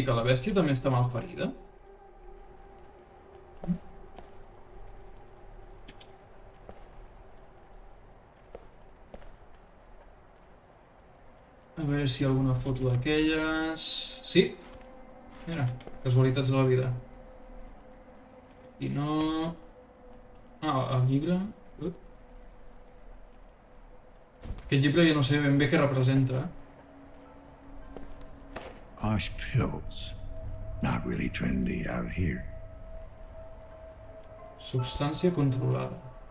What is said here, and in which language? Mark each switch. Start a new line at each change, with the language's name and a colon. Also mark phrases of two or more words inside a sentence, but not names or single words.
Catalan: Que la bèstia també està mal ferida? A veure si hi ha alguna foto d'aquelles... Sí! Mira, casualitats de la vida. I no... Ah, el llibre... Aquest llibre ja no sé ben bé què representa.
English: Posh pills. Not really trendy out here.
Catalan: Substància controlada.